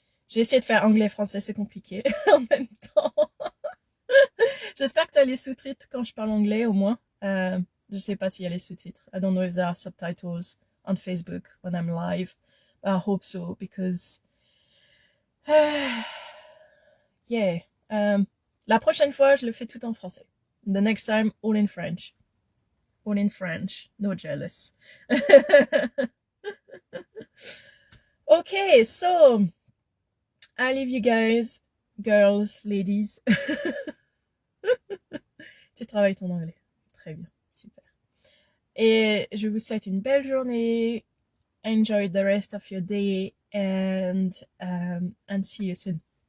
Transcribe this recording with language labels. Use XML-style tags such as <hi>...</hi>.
<fr>J'ai essayé de faire anglais-français, c'est compliqué en même temps. J'espère que tu as les sous-titres quand je parle anglais, au moins. Je sais pas s'il y a les sous-titres.</fr> <en>I don't know if there are subtitles on Facebook when I'm live. But I hope so, because... yeah.</en> <fr>La prochaine fois, je le fais tout en français.</fr> <en>The next time, all in French. All in French. No jealous. Okay, so I leave you guys, girls, ladies.</en> <fr>Tu travailles ton anglais. Très bien, super. Et je vous souhaite une belle journée.</fr> <en>Enjoy the rest of your day and see you soon.</en>